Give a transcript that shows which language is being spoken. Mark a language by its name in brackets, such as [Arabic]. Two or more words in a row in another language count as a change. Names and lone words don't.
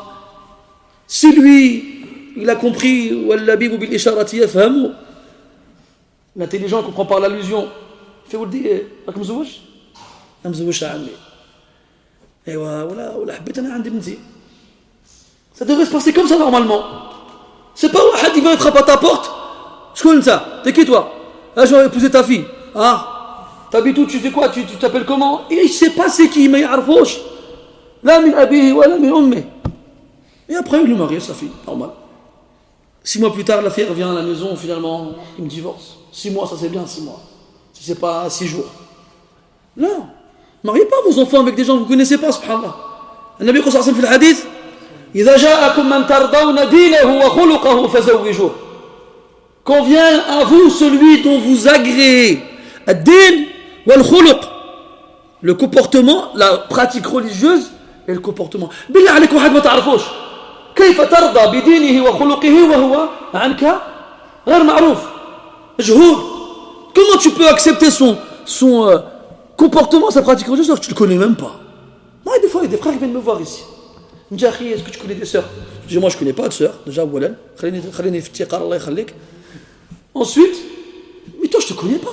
[French] Si lui, il a compris, l'intelligent comprend par l'allusion, il fait vous le dire, ça devrait se passer comme ça normalement. C'est pas un qui va frapper à ta porte. Je connais ça. T'es qui toi? Là, je vais épouser ta fille. Ah, t'habites où? Tu fais quoi? Tu t'appelles comment? Et il sait pas c'est qui, mais il yarfouch. [Arabic] لا من أبيه ولا من أمي. [French] Et après, il lui marie sa fille. Normal. 6 mois plus tard, la fille revient à la maison. Finalement, il me divorce. 6 mois, ça c'est bien 6 mois. Si c'est pas 6 jours. Non. Mariez pas vos enfants avec des gens que vous ne connaissez pas, subhanallah. [Arabic] Le نبي صلى الله عليه وسلم في الحديث إذا جاءكم من ترضون دينه وخلقه فزوجوه. [French] Quand vient à vous celui dont vous agréez [Arabic] الدين والخلق, [French] le comportement, la pratique religieuse et le comportement. [Arabic] بالله عليك واحد ما تعرفوش كيف ترضى بدينه وخلقه وهو عنك غير معروف مجهول. [French] Comment tu peux accepter son comportement, sa pratique religieuse alors que tu le connais même pas? Moi, des fois, il y a des frères qui viennent me voir ici. Il me dit, Akhi, est-ce que tu connais des sœurs? Je dis, moi, je ne connais pas de sœurs. Déjà, voilà. Ensuite, mais toi, je ne te connais pas.